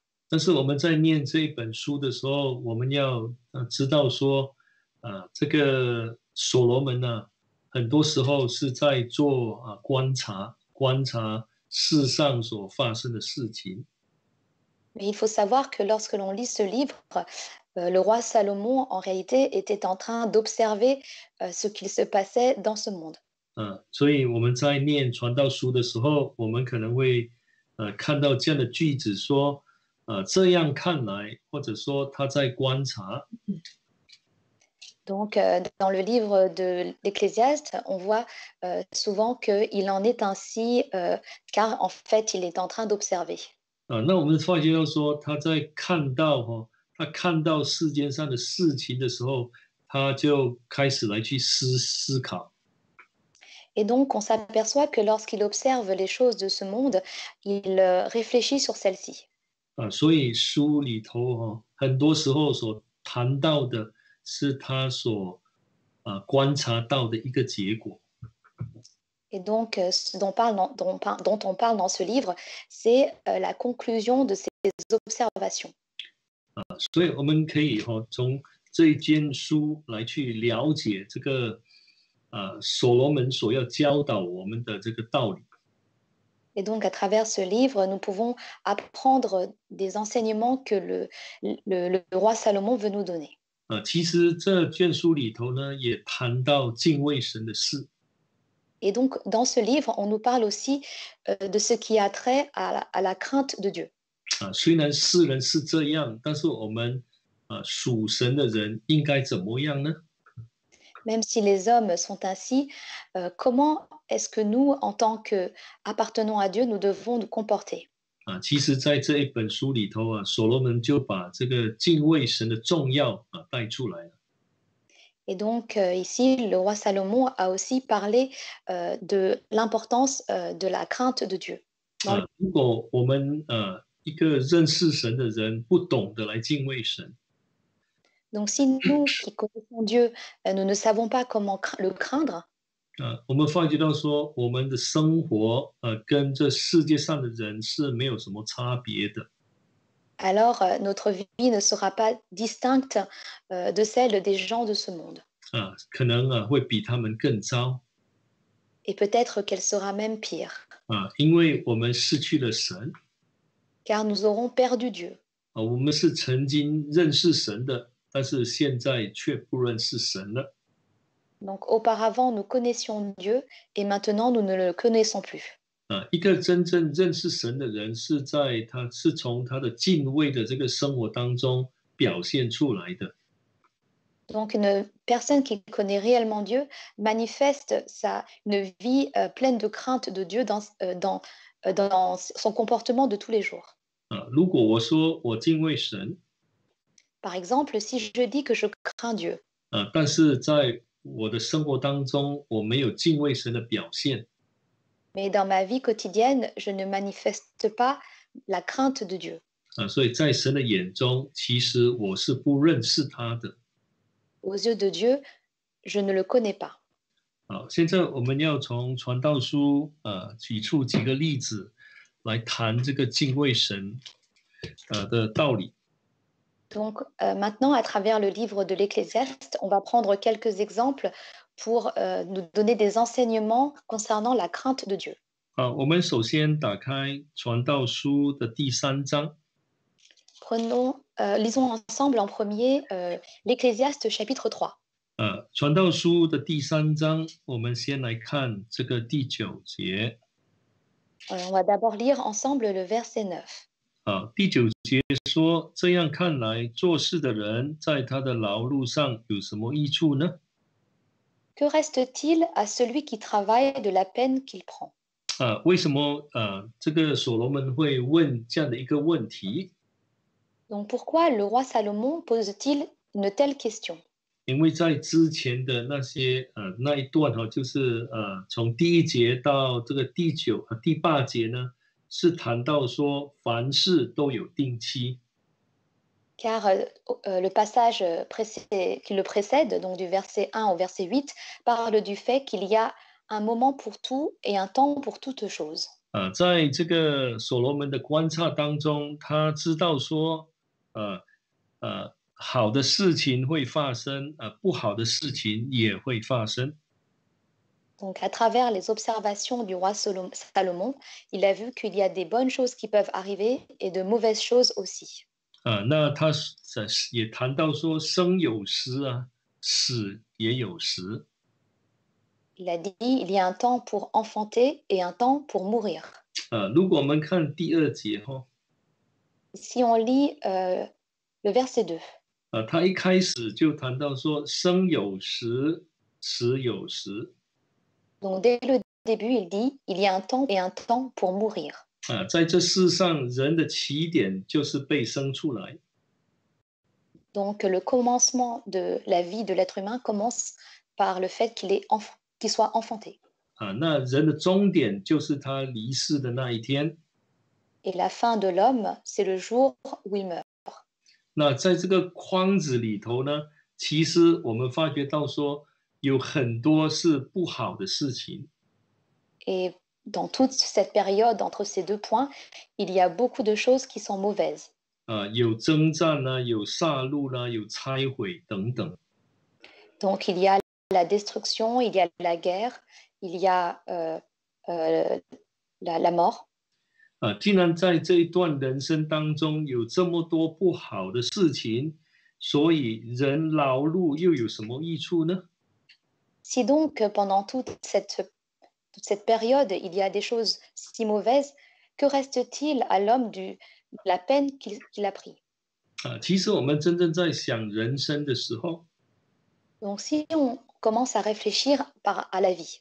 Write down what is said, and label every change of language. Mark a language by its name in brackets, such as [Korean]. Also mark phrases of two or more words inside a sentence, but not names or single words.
[Chinese] 但是我们在念这一本书的时候，我们要知道说，这个所罗门很多时候是在做观察世上所发生的事情。 [French] Mais il faut savoir que lorsque l'on lit ce livre, le roi Salomon, en réalité, était en train d'observer ce qu'il se passait dans ce monde. [Chinese] 所以我们在念传道书的时候，我们可能会看到这样的句子说，这样看来，或者说他在观察。 [French] Donc, dans le livre de l'Ecclésiaste, on voit souvent qu'il en est ainsi, car en fait, il est en train d'observer. [Chinese] 那我们发觉到说，他在他看到世间上的事情的时候，他就开始来去思考。 [French] Et donc, on s'aperçoit que lorsqu'il observe les choses de ce monde, il réfléchit sur celles-ci. [Chinese] 所以书里头很多时候所谈到的是他所观察到的一个结果。 [French] Et donc, ce dont on parle dans ce livre, c'est la conclusion de ces observations. [Chinese] 所以我们可以从这一卷书来去了解这个所罗门所要教导我们的这个道理。 [French] Et donc, à travers ce livre, nous pouvons apprendre des enseignements que le roi Salomon veut nous donner. [Chinese] 其实这卷书里头呢，也谈到敬畏神的事。 [French] Et donc, dans ce livre, on nous parle aussi de ce qui a trait à la crainte de Dieu. [Chinese] 虽然世人是这样，但是我们属神的人应该怎么样呢？ [French] Même si les hommes sont ainsi, comment est-ce que nous, en tant qu'appartenant à Dieu, nous devons nous comporter? [Chinese] 其实在这一本书里头所罗门就把这个敬畏神的重要带出来了。 [French] Et donc, ici, le roi Salomon a aussi parlé de l'importance de la crainte de Dieu. [Chinese] 如果我们一个认识神的人不懂得来敬畏神， [French] Donc, si nous qui connaissons Dieu, nous ne savons pas comment le craindre, [Chinese] 我们发觉到说，我们的生活跟这世界上的人是没有什么差别的。 [French] alors notre vie ne sera pas distincte de celle des gens de ce monde. [Chinese] 可能会比他们更糟。 [French] Et peut-être qu'elle sera même pire, [Chinese] 因为我们失去了神。 [French] car nous aurons perdu Dieu. [Chinese] 我们是曾经认识神的，但是现在却不认识神了。 [French] Donc auparavant, nous connaissions Dieu et maintenant, nous ne le connaissons plus. [Chinese] 一个真正认识神的人，是从他的敬畏的这个生活当中表现出来的。 [French] Donc une personne qui connaît réellement Dieu manifeste une vie pleine de crainte de Dieu dans son comportement de tous les jours. [Chinese] 如果我说我敬畏神， [French] Par exemple, si je dis que je crains Dieu, [Chinese] 但是在我的生活当中我没有敬畏神的表现， [French] mais dans ma vie quotidienne, je ne manifeste pas la crainte de Dieu. [Chinese] 所以在神的眼中，其实我是不认识他的。 [French] Aux yeux de Dieu, je ne le connais pas. [Chinese] 现在我们要从传道书举出几个例子来谈这个敬畏神的道理。 [French] Donc maintenant, à travers le livre de l'Ecclésiaste, on va prendre quelques exemples pour nous donner des enseignements concernant la crainte de Dieu. [Chinese] 好，我们首先打开《传道书》的第3章。 [French] Lisons ensemble en premier l'Ecclésiaste chapitre 3. [Chinese] 传道书的第3章，我们先来看这个第9节。 [French] On va d'abord lire ensemble le verset 9. [Chinese] 第9节说：“这样看来，做事的人在他的劳碌上有什么益处呢？” [French] Que reste-t-il à celui qui travaille de la peine qu'il prend? [Chinese] 为什么这个所罗门会问这样的一个问题？ [French] Donc pourquoi le roi Salomon pose-t-il une telle question? [Chinese] 因为在之前的那一段就是从第1节到这个第8节呢，是谈到说凡事都有定期。 [French] Car le passage qui le précède, donc du verset 1 au verset 8, parle du fait qu'il y a un moment pour tout et un temps pour toute chose. [Chinese] 在这个所罗门的观察当中，他知道说，好的事情会发生，不好的事情也会发生。 [French] Donc, à travers les observations du roi Salomon, il a vu qu'il y a des bonnes choses qui peuvent arriver et de mauvaises choses aussi. [Chinese] 那他也谈到说，生有时死也有时。 [French] Il a dit il y a un temps pour enfanter et un temps pour mourir. [Chinese] 如果我们看第2节 [French] Si on lit le verset 2. [Chinese] 他一开始就谈到说，生有时，死有时。 [French] Donc, dès le début, il dit il y a un temps et un temps pour mourir. [Chinese] 在这世上，人的起点就是被生出来。 [French] Donc, le commencement de la vie de l'être humain commence par le fait qu'il soit enfanté. [Chinese] 那人的终点就是他离世的那一天。 [French] Et la fin de l'homme, c'est le jour où il meurt. [Chinese] 那在这个框子里头呢，其实我们发觉到说，有很多是不好的事情。 [French] Et dans toute cette période, entre ces deux points, il y a beaucoup de choses qui sont mauvaises. [Chinese] 有征战有杀戮有拆毁等等。 [French] Donc, il y a la destruction, il y a la guerre, il y a la mort. [Chinese] 既然在这一段人生当中有这么多不好的事情，所以人劳碌又有什么益处呢？ [French] Si donc pendant toute cette période, il y a des choses si mauvaises, que reste-t-il à l'homme de la peine qu'il a pris? [Chinese] 其实我们真正在想人生的时候， [French] Donc, si on commence à réfléchir à la vie,